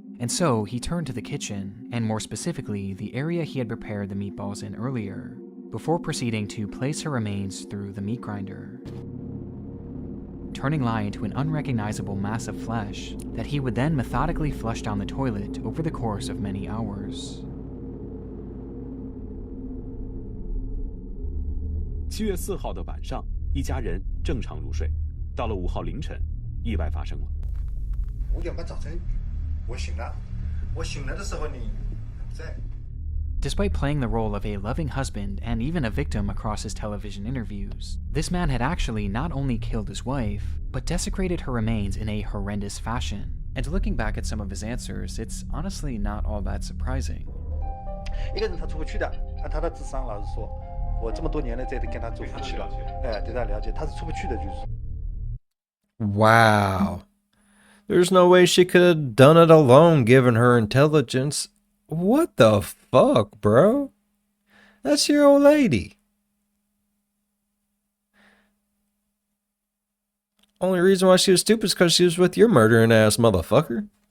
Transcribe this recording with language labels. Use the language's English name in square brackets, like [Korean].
[English] And so, he turned to the kitchen, and more specifically, the area he had prepared the meatballs in earlier, before proceeding to place her remains through the meat grinder, turning Lai into an unrecognizable mass of flesh that he would then methodically flush down the toilet over the course of many hours. [Chinese] 7月4号的晚上，一家人正常入睡。到了5号凌晨，意外发生了。 5点半早晨，我醒了。我醒来的时候你不在。 [English] Despite playing the role of a loving husband and even a victim across his television interviews, this man had actually not only killed his wife, but desecrated her remains in a horrendous fashion. And looking back at some of his answers, it's honestly not all that surprising. [Chinese] 一个人他出不去的，按他的智商，老实说，我这么多年了在跟他做夫妻了，对他了解，他是出不去的，就是。 [English] Wow. There's no way she could have done it alone given her intelligence. What the fuck, bro? That's your old lady. Only reason why she was stupid is because she was with your murdering ass motherfucker.